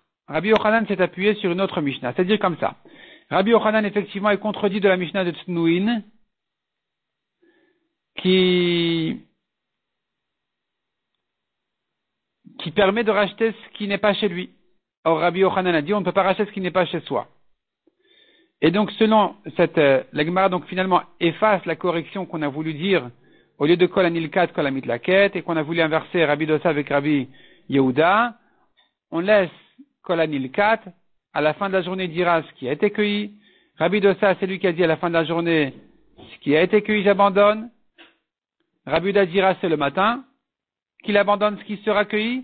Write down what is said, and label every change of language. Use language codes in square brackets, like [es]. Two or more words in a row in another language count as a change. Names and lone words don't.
[fr] Rabbi Yochanan s'est appuyé sur une autre Mishnah, c'est-à-dire comme ça. Rabbi Yochanan effectivement est contredit de la Mishnah de Tznuin, qui permet de racheter ce qui n'est pas chez lui. Or Rabbi Yochanan a dit on ne peut pas racheter ce qui n'est pas chez soi. Et donc selon la Gemara donc finalement efface la correction qu'on a voulu dire au lieu de [he] כל הנלקט כל המתלקט [fr] et qu'on a voulu inverser Rabbi Dosa avec Rabbi Yehuda, on laisse [he] כל הנלקט, [fr] à la fin de la journée dira ce qui a été cueilli. Rabbi Dosa c'est lui qui a dit à la fin de la journée ce qui a été cueilli j'abandonne. Rabbi Yehuda dira c'est le matin qu'il abandonne ce qui sera cueilli.